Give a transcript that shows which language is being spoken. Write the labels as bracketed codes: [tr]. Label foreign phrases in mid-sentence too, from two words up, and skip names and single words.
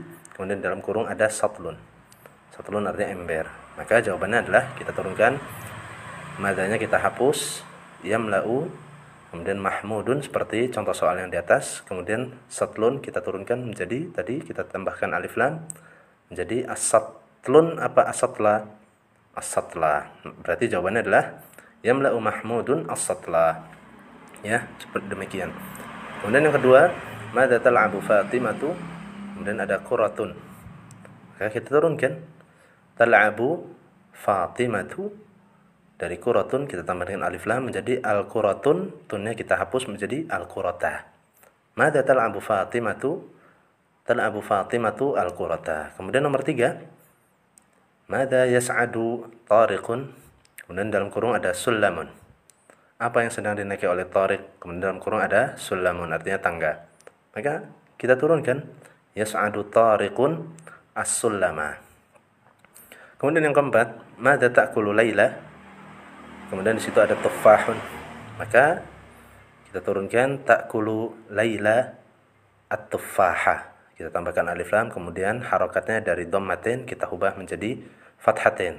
[id] Kemudian dalam kurung ada satlun. Satlun artinya ember. Maka jawabannya adalah kita turunkan, madanya kita hapus, yamla'u, kemudian Mahmudun seperti contoh soal yang di atas. Kemudian satlun kita turunkan menjadi, tadi kita tambahkan alif lam, menjadi as-satlun apa as-satla? As-satla. Berarti jawabannya adalah [ar] yamla'u Mahmudun as-satla. [id] Ya, seperti demikian. Kemudian yang kedua, [ar] madza tal'abu Fatimatu? [id] Kemudian ada quratun. Maka kita turunkan [ar] tal'abu Fatimatu, [id] dari quratun kita tambahkan alif lam menjadi al-quratun, tunnya kita hapus menjadi al-qurata. [ar] Madza tal'abu Fatimatu? Tal'abu Fatimatu al-qurata. [id] Kemudian nomor 3, [ar] madza yas'adu Tariqun? [id] Kemudian dalam kurung ada sulamun. Apa yang sedang dinaiki oleh Tariq? Kemudian dalam kurung ada sulamun, artinya tangga. Maka kita turunkan [ar] yas'adu Tariqun as-sulama. [id] Kemudian yang keempat, [ar] madza ta'kulu Laila? [id] Kemudian di situ ada tufahun. Maka kita turunkan [ar] ta'kulu Laila at-tufaha. [id] Kita tambahkan alif lam, kemudian harokatnya dari dhammatin kita ubah menjadi fathatin.